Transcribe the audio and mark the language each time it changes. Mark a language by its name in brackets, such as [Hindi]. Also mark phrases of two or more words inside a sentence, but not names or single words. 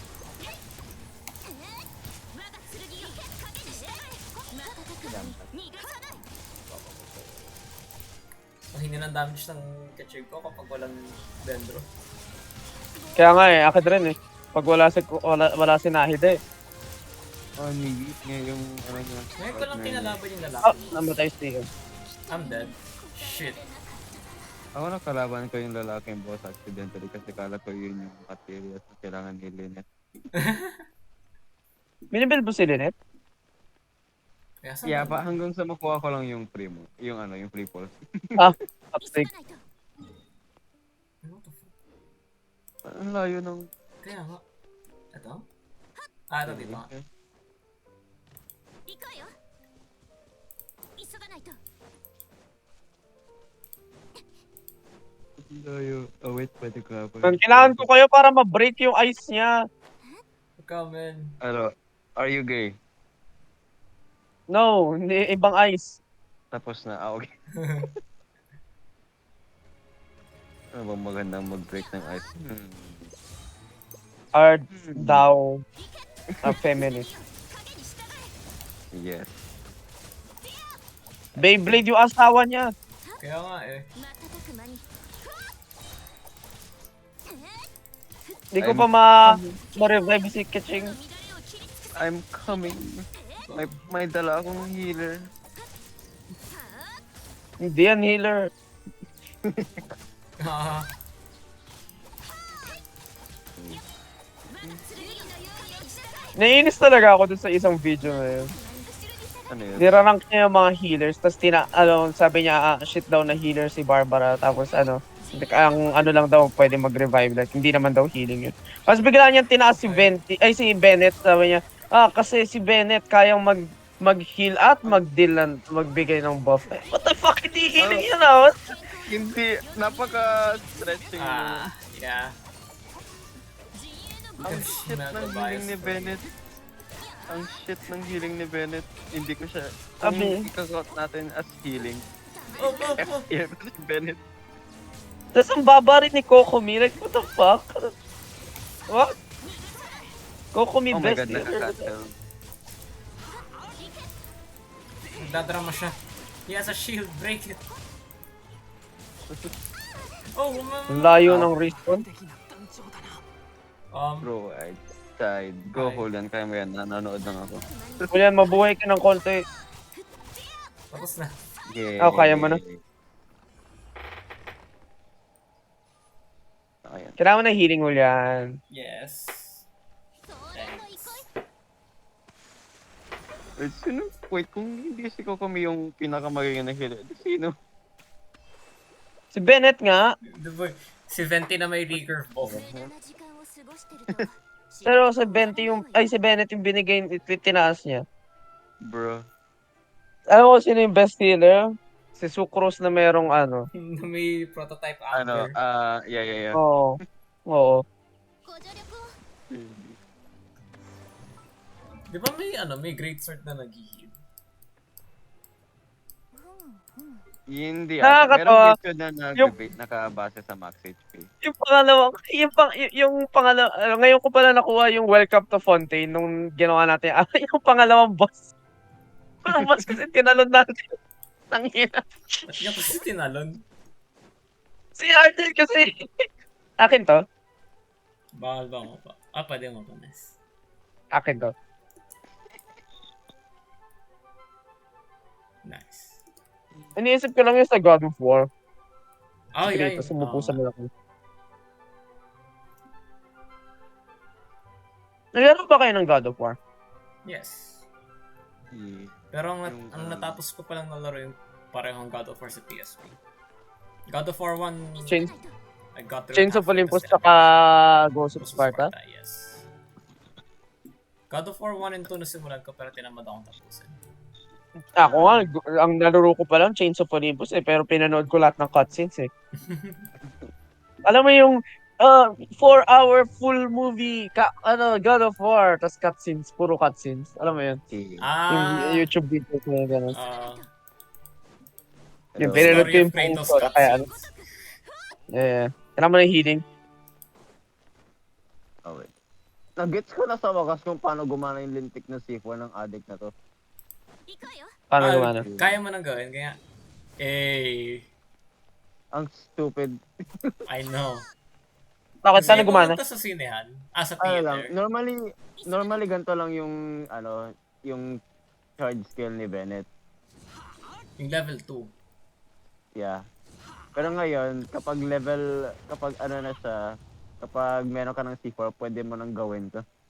[Filipino] Mahina ng damage ng Kachig ko kapag walang Dendro. Kaya nga eh, akin rin eh. Pag wala si Nahida eh. Nigit nga yung ano niya. Ngayon ko lang kinalaban yung lalaki. Namatay siya. [English] I'm dead. Shit. [Filipino] Ako nakalaban ko yung lalaking boss accidentally kasi kala ko yun yung materials na kailangan ni Lynette. Binibuild mo si Lynette? Kaya saan [English] Yeah, [Filipino] ba? hanggang sa makuha ko lang yung primo. Yung ano, yung [English] free pulse. Upstake. [Filipino] Ano to fuck? Ang layo ng Kaya nga. Ito? Ah, ito dito nga. [Japanese] 行くわよ急がないと [Filipino] Layo. [English] Oh wait, [Filipino] pwede ka pa. Man, kailangan ko kayo para ma-break yung ice niya. Ikaw, men. Ano, [English] are you gay? No, [Filipino] hindi, ibang ice. Tapos na, okay. Ano bang magandang mag-break ng ice? [English] Art daw a feminist. [Japanese] 影に従え [English] Yes. [Filipino] Beyblade yung asawa niya. Kaya nga eh. [Japanese] 瞬く間に [Filipino] Hindi ko [English] I'm- [Filipino] pa ma-revive si Kaching. [Japanese] 乱れを切り尽くせ [English] I'm coming. [Filipino] May dala akong healer. Hindi yan healer. Ah, [Japanese] 剣のように従え [Filipino] Naiinis talaga ako dun sa isang video na yun. [Japanese] 後ろに下が [Filipino] Ano yun? Nirarank niya yung mga healers, tapos sabi niya, shit daw na healer si Barbara, tapos ang ano lang daw, pwede mag-revive, like, hindi naman daw healing yun. Tapos bigla niyang tinaas si si Bennett, sabi niya, kasi si Bennett kayang mag-heal at magbigay ng buff. [English] What the fuck, [Filipino] hindi healing yun ah? Hindi, napaka-stretching mo. [English] yeah. [Japanese] 陣営の [Filipino] Ang [English] Because shit not [Filipino] ng [English] the [Filipino] healing ni [English] bias. Bennett. [Filipino] Ang shit ng healing ni Bennett. Hindi ko siya... Sabi- Kung ikakot natin as healing, Oh, oh, oh. FTF si Bennett. Tapos ang baba rin ni Kokomi, like, [English] what the fuck? What? Kokomi Oh my best god, healer. [Filipino] nakakatel. Nagdadrama siya. [English] He has a shield, break it. Oh, [Filipino] Ang layo ng respawn. [English] Bro, I died. Go, Ay. [Filipino] Julian. Kaya mo yan. Nanonood lang ako. Kuya, mabuhay ka ng konti. tapos na. Yay. Oh, kaya mo na. Ayan. Kailangan mo na healing, Julian. [English] Yes. [Japanese] そうでも行こい [Filipino] Wait, sino? Wait, kung hindi si Kokomi yung pinakamagiging na healer, sino? Si Bennett nga, Diba, si Venti na may [English] recurve buff. [Japanese] 無駄な時間を過ごしてると [Filipino] pero si Bennett yung binigay, tinaas niya. [English] Bro. [Filipino] Alam mo sino yung best healer? Si Sucrose na merong ano. na may prototype Ano, [English] after. yeah. [Filipino] Oo. Oo. [Japanese] ご助力を [Filipino] Di ba may great sword na nag-heal? Hindi Nakakatawa. Meron video na Yung- nakabase sa max HP. Yung pangalawa, ngayon ko pala nakuha yung Welcome to Fontaine nung ginawa natin. Yung pangalawang boss. Parang boss kasi tinalon natin. Tangina. Ba't niya kasi tinalon? Si Arthur kasi. Akin to. Bawal ba mo pa? Pwede mo pa, Nes. Akin to. Nice. Iniisip ko lang yung sa God of War. [English] Oh, yeah. [Filipino] Dito, sumupo sa malaki. Naglaro ba kayo ng God of War? [English] Yes. Yeah. [Filipino] Pero Yung, ang natapos ko palang nalaro yung parehong God of War sa PSP. God of War 1, Chains, [English] I got through Chains of half Olympus [Filipino] tapos tsaka Ghost of Sparta. Yes. God of War 1 and 2 nasimulan ko pero tinamad akong tapusin. Ako nga, ang nalaro ko pa lang, Chains of Olympus pero pinanood ko lahat ng cutscenes eh. Alam mo yung [English] 4-hour full movie, [Filipino] God of War, tas cutscenes, puro cutscenes. Alam mo yun? Yung YouTube video ko yung gano'n. Yung pinanood ko yung phone ko, kaya ano. [English] Yeah. [Filipino] Kailangan mo na yung healing. [English] Okay. [Filipino] Nag-gets ko na sa wakas kung paano gumana yung lintik na C4 ng addict na to. [Japanese] 行くわよ [Filipino] Paano gumana? Kaya mo nang gawin, kaya... Ang stupid. [English] I know. [Filipino] Bakit? Paano Kasi gumana? pumunta sa sinehan, sa Ano lang, [English] theater. [Filipino] normally ganito lang yung, yung charge skill ni Bennett. Yung level 2. [English] Yeah. [Filipino] Pero ngayon, kapag meron ka ng C4, pwede mo nang gawin to.